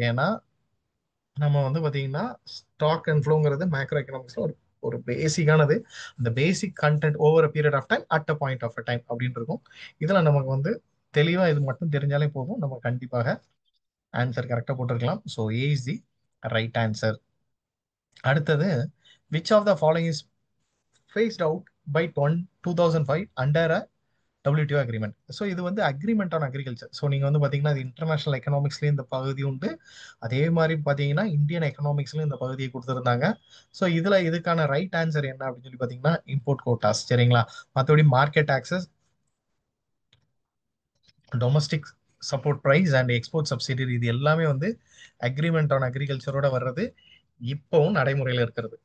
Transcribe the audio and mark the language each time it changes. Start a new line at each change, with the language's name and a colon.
Tamil: ஏன்னா நம்ம வந்து பார்த்தீங்கன்னா ஸ்டாக் அண்ட் ஃப்ளோங்கிறது மேக்ரோ எக்கனாமிக்ஸ்ல ஒரு ஒரு பேசிக்கானது. அந்த பேசிக் content over a period of time at a point of a time அப்படின்னு இருக்கும். இதுல நமக்கு வந்து தெளிவா இது மட்டும் தெரிஞ்சாலே போதும், நம்ம கண்டிப்பாக ஆன்சர் கரெக்டாக போட்டிருக்கலாம்.
English: So A is the right answer.
Tamil: அடுத்தது,
English: Which of the following is phased out by 2005 under a WTO agreement.
Tamil: So இது வந்து அக்ரிமெண்ட் ஆன் அக்ரிகல்ச்சர். ஸோ நீங்கள் வந்து பார்த்தீங்கன்னா அது இன்டர்நேஷனல் எக்கனாமிக்ஸ்லேயும் இந்த பகுதி உண்டு. அதே மாதிரி பார்த்தீங்கன்னா இந்தியன் எக்கனாமிக்ஸ்லையும் இந்த பகுதியை கொடுத்துருந்தாங்க. ஸோ இதில் இதுக்கான ரைட் ஆன்சர் என்ன அப்படின்னு சொல்லி பார்த்தீங்கன்னா இம்போர்ட் கோட்டாஸ். சரிங்களா? மற்றபடி market access, domestic support price and export subsidiary, இது எல்லாமே வந்து அக்ரிமெண்ட் ஆன் அக்ரிகல்ச்சரோட வர்றது, இப்பவும் நடைமுறையில் இருக்கிறது.